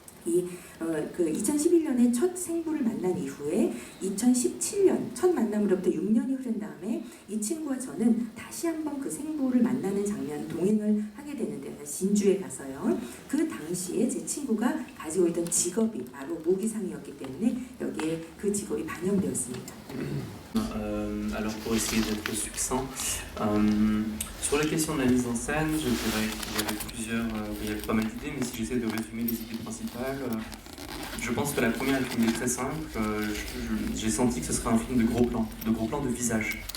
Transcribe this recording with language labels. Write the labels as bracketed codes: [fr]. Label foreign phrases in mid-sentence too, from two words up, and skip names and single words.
[ko] 그 2011년에 첫 생부를 만난 이후에 2017년 첫 만남으로부터 6년이 흐른 다음에 이 친구와 저는 다시 한번 그 생부를 만나는 장면 동행을 하게 되는데요. 진주에 가서요. 그 당시에 제 친구가 가지고 있던 직업이 바로 모기상이었기 때문에 여기에 그 직업이 반영되었습니다. [fr] Alors pour essayer d'être succinct, sur la question de la mise en scène, je dirais qu'il y avait pas mal d'idées, mais si j'essaie de résumer les idées principales, je pense que la première est une idée très simple. J'ai senti que ce serait un film de gros plans de visage.